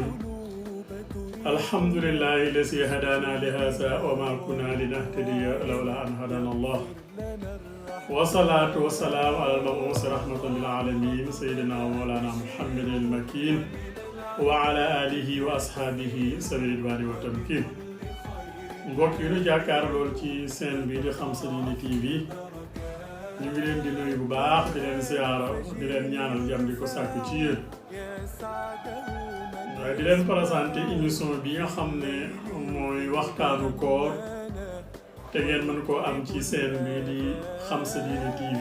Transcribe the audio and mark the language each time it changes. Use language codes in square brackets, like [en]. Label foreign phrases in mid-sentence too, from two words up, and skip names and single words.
[ar] الحمد لله الذي هدانا لهذا وما كنا لنهتدي لولا أن هدانا الله، والصلاة والسلام على المبعوث رحمة للعالمين سيدنا ومولانا محمد المكين وعلى آله وأصحابه سبيل الرضوان والتمكين. [wo] mbokk yi ñu jàkkaarlool ci seen bi di Xam Sa Diine TV, ñu ngi leen di nuyu bu baax di leen ziyaara di leen ñaanal jàmm di ko sàkku ci yéen, waaye di leen [fr] présenté émission [wo] bi nga xam ne mooy waxtaanu koor te ngeen mën koo am ci seen bi di Xam Sa Diine TV.